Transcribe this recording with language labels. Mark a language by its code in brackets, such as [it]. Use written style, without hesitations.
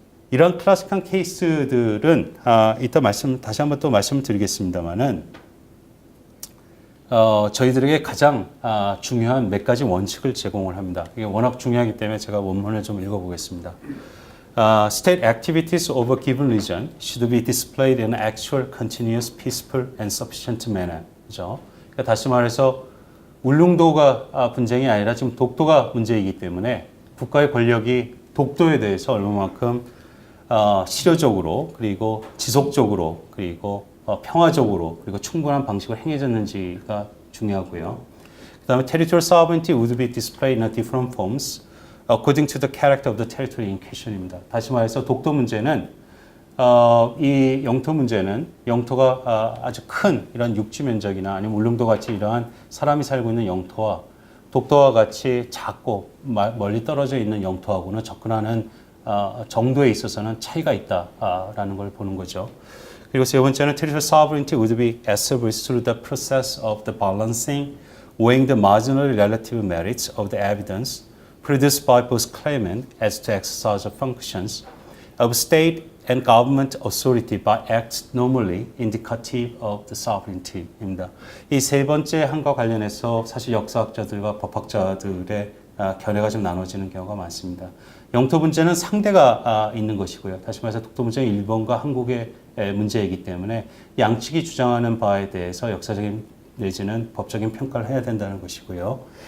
[ko] 이런 클래식한 케이스들은 이따 다시 한번 또 말씀을 드리겠습니다만은 저희들에게 가장 중요한 몇 가지 원칙을 제공을 합니다. 이게 워낙 중요하기 때문에 제가 원문을 좀 읽어보겠습니다. [en] State activities of a given region should be displayed in an actual, continuous, peaceful, and sufficient manner. [ko] 그죠? 그러니까 다시 말해서 울릉도가 분쟁이 아니라 지금 독도가 문제이기 때문에 국가의 권력이 독도에 대해서 얼마만큼 실효적으로, 그리고 지속적으로, 그리고 평화적으로, 그리고 충분한 방식으로 행해졌는지가 중요하고요. 그 다음에 [en] territorial sovereignty would be displayed in different forms according to the character of the territory in question [ko] 입니다. 다시 말해서 독도 문제는 이 영토 문제는 영토가 아주 큰 이런 육지 면적이나 아니면 울릉도 같이 이러한 사람이 살고 있는 영토와 독도와 같이 작고 멀리 떨어져 있는 영토하고는 접근하는 정도에 있어서는 차이가 있다라는 걸 보는 거죠. 그리고 세 번째는 [en] territorial sovereignty would be established through the process of the balancing, weighing the marginal relative merits of the evidence produced by both claimant as to exercise of functions of state and government authority by acts normally indicative of the sovereignty [ko] 입니다. 이 세 번째 항과 관련해서 사실 역사학자들과 법학자들의 견해가 좀 나눠지는 경우가 많습니다. 영토 문제는 상대가 있는 것이고요. 다시 말해서 독도 문제는 일본과 한국의 문제이기 때문에 양측이 주장하는 바에 대해서 역사적인 내지는 법적인 평가를 해야 된다는 것이고요.